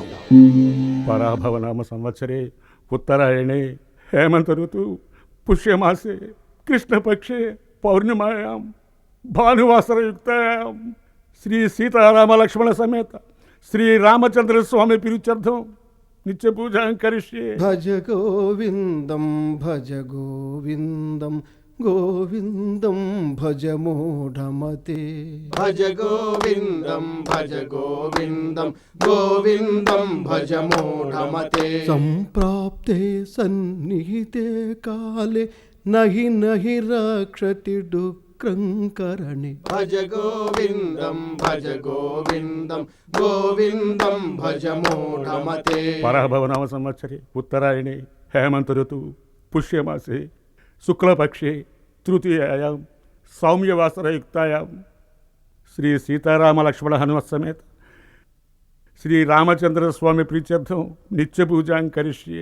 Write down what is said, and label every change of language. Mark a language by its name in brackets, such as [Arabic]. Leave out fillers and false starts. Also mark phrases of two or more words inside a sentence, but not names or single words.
[Sanskrit] పరాభవనామ సంవత్సరే ఉత్తరాయణే హేమంత ఋతు పుష్యమాసే కృష్ణపక్షే పౌర్ణిమాయాం భానువాసరయుక్తాయాం శ్రీ సీతారామ లక్ష్మణ సమేత శ్రీ రామచంద్ర స్వామి పిరుచర్థం నిత్య పూజాం కరిష్యే. భజ గోవిందం భజ గోవిందం గోవిందం భజ మూఢమతే. భజ గోవిందం భజ గోవిందం గోవిందం భజ మూఢమతే. సంప్రాప్తే సన్నిహితే కాలే నహి నహి రక్షతి డుక్రంకరణి. భజ గోవిందం భజ గోవిందం గోవిందం భజ మూఢమతే. పరాభవనామ సంవత్సరే ఉత్తరాయణే హేమంత ఋతు పుష్యమాసే శుక్లపక్షే తృతీయాయాం సౌమ్యవాసరయుక్తాయాం శ్రీ సీతారామ లక్ష్మణ హనుమత్ సమేత శ్రీ రామచంద్ర స్వామి ప్రీత్యర్థం నిత్య పూజాం కరిష్యే.